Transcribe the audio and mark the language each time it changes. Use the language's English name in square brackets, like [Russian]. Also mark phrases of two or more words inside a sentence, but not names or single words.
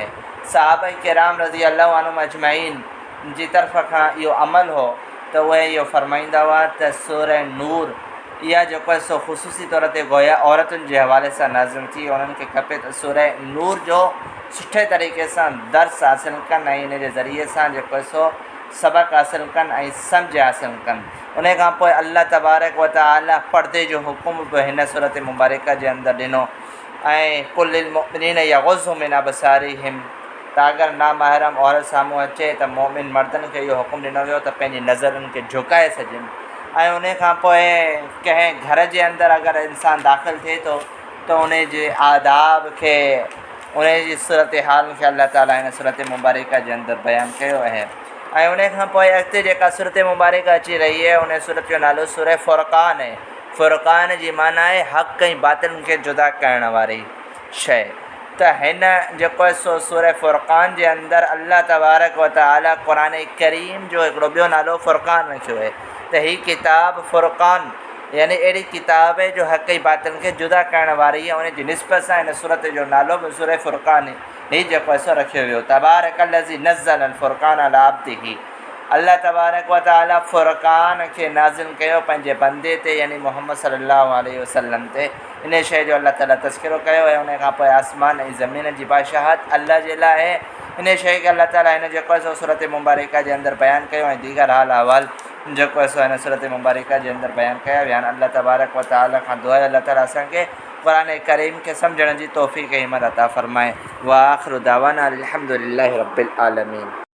[Sindhi] सहाबा किराम [Arabic] رضي الله عنهم أجمعين [Sindhi] जी तरफ़ खां इहो अमल हो त उहे इहो फ़रमाईंदा हुआ त सूरह नूर इहा जेको आहे सो ख़ुसूसी तौर ते गोया औरतुनि जे हवाले सां नाज़िल थी। उन्हनि खे खपे त सूरह नूर जो सुठे तरीक़े सां दर्स हासिलु कनि ऐं इन जे ज़रिए सां जेको आहे सो सबक़ु हासिलु कनि ऐं सम्झ हासिलु कनि। उन खां पोइ [Arabic] الله تبارك وتعالى [Sindhi] पर्दे जो हुकुम बि हिन सूरत मुबारक जे अंदरि ॾिनो ऐं [Arabic] قل للمؤمنين يغضوا من أبصارهم, [Sindhi] त अगरि नामहरम औरत साम्हूं अचे त मोमिन मर्दनि खे इहो हुकुम ॾिनो वियो त पंहिंजी नज़रुनि खे झुकाए सॼनि। ऐं उन खां पोइ कंहिं घर जे अंदरि अगरि इंसानु दाख़िलु थिए थो त उन जे आदाब खे, उन जी सूरत हाल खे अल्लाह ताला हिन सूरत मुबारक जे अंदरि बयानु कयो आहे। ऐं उन खां पोइ अॻिते जेका सूरत मुबारक अची रही है उन सूरत जो नालो सूरह फ़ुरक़ान आहे। फ़ुरक़ान जी माना आहे हक़ ऐं बातिल खे जुदा करण वारी शइ। त हिन जेको आहे सो सूरह फ़ुरक़ान जे अंदरि [Arabic] الله تبارك وتعالى [Sindhi] क़ुरान करीम जो हिकिड़ो ॿियो नालो फ़ुरक़ान रखियो आहे। त हीअ किताब फ़ुरक़ान यानी अहिड़ी किताब है जो हक़ ऐं बातिल खे जुदा करण वारी आहे। उन जी निस्बत सां हिन सूरत जो नालो बि सूरह फ़ुरक़ान ही जेको आहे सो रखियो वियो। [Arabic] تبارك الذي نزل الفرقان على عبده. الله تبارك وتعالى [Sindhi] फ़ुरक़ान खे नाज़िल कयो पंहिंजे बंदे ते यानी मुहम्मद [Arabic] صلى الله عليه وسلم [Sindhi] ते। इन शइ जो अल्लाह ताला तज़किरो कयो ऐं उन खां पोइ आसमान ऐं ज़मीन जी बादशाहत अल्लाह जे लाइ आहे। इन शइ खे अल्लाह ताला हिन जेको आहे सो सूरत मुबारक जे अंदरि बयानु कयो ऐं दीगर हाल अहवाल जेको आहे सो हिन सूरत मुबारक जे अंदरि बयानु कया विया आहिनि। [Arabic] الله تبارك وتعالى [Sindhi] खां दुआ अल्लाह ताला असांखे क़ुरान करीम खे सम्झण जी तौफ़ीक़ हिम्मत अता फ़रमाए। [Arabic] وآخر دعوانا الحمد لله رب العالمين.